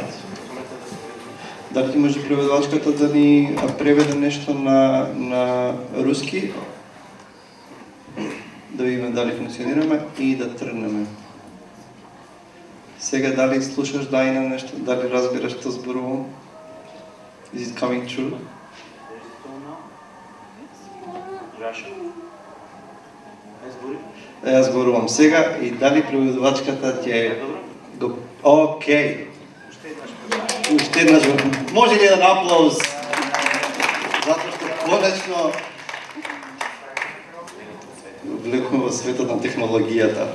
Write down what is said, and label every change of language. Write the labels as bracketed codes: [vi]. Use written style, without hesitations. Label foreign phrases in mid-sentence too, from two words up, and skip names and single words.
[mk] Дали ти може преведувачката да ни преведе нешто на руски? Да видиме дали функционираме и да тргнеме. Сега дали слушаш Даина нешто? Дали разбираш што зборувам? [en] Is it coming true? [mk] Јас зборувам сега и дали преведувачката ќе го... Океј. Уште еднаш. Може ли еден аплауз? Затоа што конечно влегуваме во светот на технологијата.